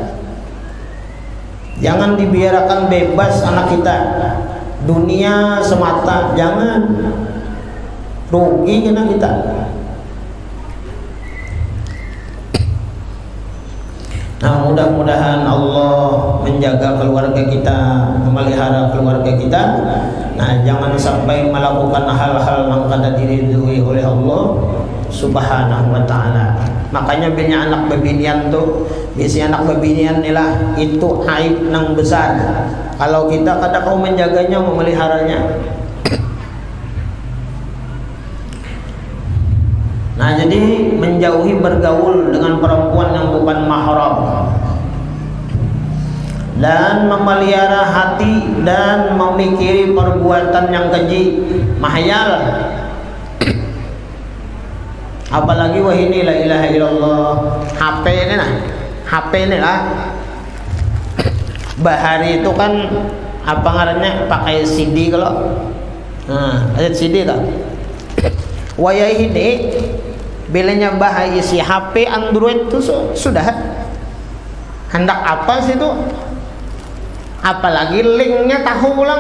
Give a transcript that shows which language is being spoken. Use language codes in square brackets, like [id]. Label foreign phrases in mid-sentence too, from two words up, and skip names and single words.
[id] Jangan dibiarkan bebas anak kita. Dunia semata, jangan. Rugi kena kita. Nah, mudah-mudahan Allah menjaga keluarga kita, memelihara keluarga kita. Nah, jangan sampai melakukan hal-hal yang kada diridhoi oleh Allah [ar] سبحانه وتعالى. [id] Makanya banyak anak bebinian tuh, biasanya anak bebinian inilah itu aib nang besar. [bjn] Kalau kita kada kau menjaganya, memeliharanya. [id] Nah, jadi menjauhi bergaul dengan perempuan yang bukan mahram dan memelihara hati dan memikiri perbuatan yang keji, mahayal. Apalagi wah ini [ar] لا إله إلا الله. [id] HP ini lah. [bjn] Bahari itu kan apa ngarannya pakai CD kalau. [id] Nah, ada CD tak? [bjn] Wayah ini Bilanya bahaya isi HP Android itu sudah hendak apa sih itu, apalagi linknya tahu ulang.